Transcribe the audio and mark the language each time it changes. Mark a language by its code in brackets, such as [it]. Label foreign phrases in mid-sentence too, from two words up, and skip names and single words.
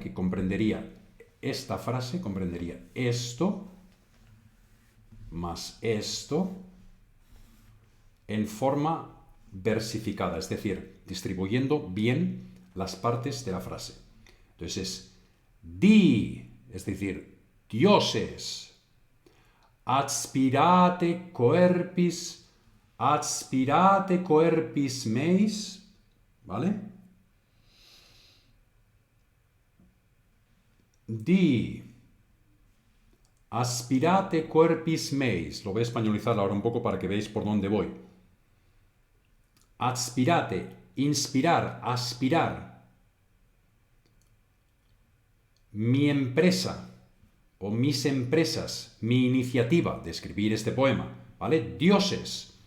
[es] Que comprendería esta frase, comprendería esto más esto en forma versificada, es decir, distribuyendo bien las partes de la frase. Entonces es es decir, dioses, [la] aspirate coerpis meis, ¿vale? Aspirate coerpis meis. [es] Lo voy a españolizar ahora un poco para que veáis por dónde voy. Aspirate, inspirar, aspirar. Mi empresa o mis empresas, mi iniciativa de escribir este poema, ¿vale?